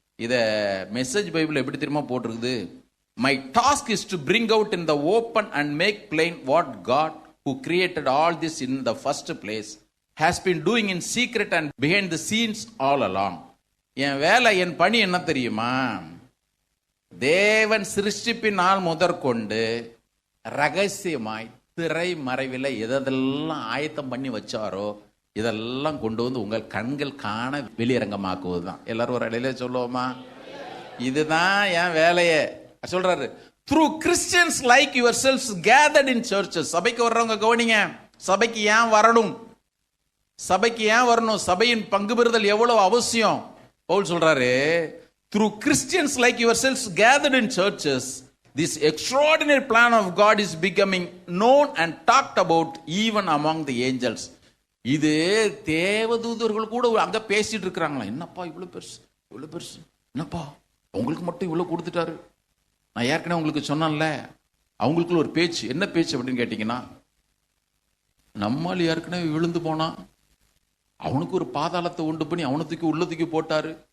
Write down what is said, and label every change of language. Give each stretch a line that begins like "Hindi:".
Tamil: இத message Bible எப்படி தெரியுமா போட்டிருக்குது?
English: My task is to bring out in the open and make plain what God, who created all this in the first place, has been doing in secret and behind the scenes all along.
Tamil: என் வேலை, என் பணி என்ன தெரியுமா? தேவன் சிருஷ்டிப்பினால் முதற்கொண்டு ரகசியமாய் திரை மறைவில் எதெல்லாம் ஆயத்தம் பண்ணி வச்சாரோ இதெல்லாம் கொண்டு வந்து உங்கள் கண்கள் காண வெளியரங்கமாக்குவது தான். எல்லாரும் ஒரு இடையில சொல்லுவோமா? இதுதான் என் வேலையே சொல்றாரு.
English: Through Christians like yourselves gathered in churches.
Tamil: சபைக்கு வர்றவங்க கவனிங்க, சபைக்கு ஏன் வரணும், சபைக்கு ஏன் வரணும், சபையின் பங்கு பெறுதல் எவ்வளவு அவசியம். பவுல் சொல்றாரு,
English: through Christians like yourselves gathered in churches, this extraordinary plan of God is becoming known and talked about even among the angels.
Tamil: இது தேவதூதர்கள் கூட அங்க பேசிட்டு இருக்கிறாங்களா, என்னப்பா இவ்வளவு பெருசு, இவ்வளவு பெருசு, என்னப்பா உங்களுக்கு மட்டும் இவ்வளவு கொடுத்துட்டாரு. நான் ஏற்கனவே உங்களுக்கு சொன்னேன்ல, அவங்களுக்குள்ள ஒரு பேச்சு. என்ன பேச்சு அப்படின்னு கேட்டீங்கன்னா, நம்மால் ஏற்கனவே விழுந்து போனா அவனுக்கு ஒரு பாதாளத்தை உண்டு பண்ணி அவனை தூக்கி உள்ள தூக்கி போட்டாரு.